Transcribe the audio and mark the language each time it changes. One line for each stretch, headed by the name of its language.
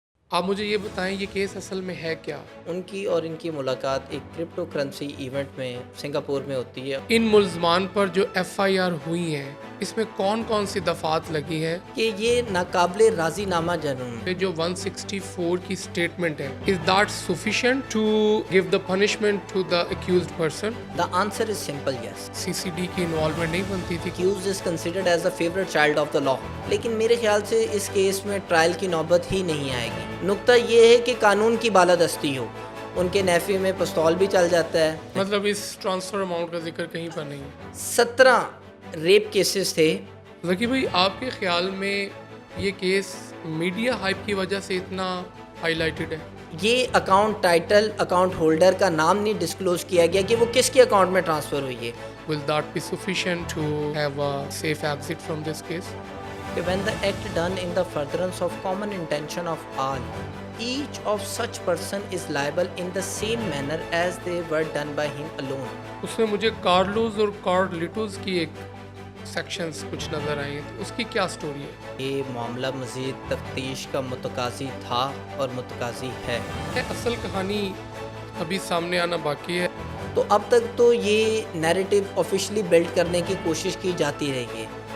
Urdu: آپ مجھے یہ بتائیں یہ کیس اصل میں ہے کیا؟ ان کی اور ان کی ملاقات ایک کرپٹو کرنسی ایونٹ میں سنگاپور میں ہوتی ہے ان ملزمان پر جو ایف آئی آر ہوئی ہیں اس میں کون کون سی دفعات لگی ہے؟ کہ یہ ناقابل راضی نامہ جرم ہے۔ یہ جو 164 کی سٹیٹمنٹ ہے
English: is that sufficient to give the punishment to the accused person؟ The answer is simple yes.
Urdu: C C D کی انوالومنٹ نہیں بنتی تھی؟
English: Accused is considered as the favorite child of the law.
Urdu: لیکن میرے خیال سے اس case میں trial کی نوبت ہی نہیں آئے گی۔ نقطہ یہ ہے کہ قانون کی بالادستی ہو۔ ان کے نیفے میں پستول بھی چل جاتا ہے۔ مطلب اس ٹرانسفر اماؤنٹ کا ذکر کہیں پر نہیں ہے۔ 17 ریپ کیسز تھے۔ ذکی بھائی آپ کے خیال میں یہ کیس میڈیا ہائپ کی وجہ سے اتنا ہائی لائٹڈ ہے؟ یہ اکاؤنٹ ٹائٹل اکاؤنٹ ہولڈر کا نام نہیں ڈسکلوز کیا گیا کہ وہ کس کے اکاؤنٹ میں ٹرانسفر ہوئی ہے۔
English: Will that be sufficient to have a safe exit from this case؟ کہ when the act done in the furtherance of common intention of all, each of such person is liable in the same manner as they were done by him alone.
Urdu: اس میں مجھے کارلوز اور کارلیٹوز کی ایک sections کچھ نظر آئی ہیں، تو اس کی کیا سٹوری ہے؟ یہ معاملہ مزید تفتیش کا متقاضی تھا اور متقاضی ہے۔ اصل کہانی ابھی سامنے آنا باقی ہے۔ تو اب تک تو یہ نیریٹو آفیشلی بلڈ کرنے کی کوشش کی جاتی رہی ہے۔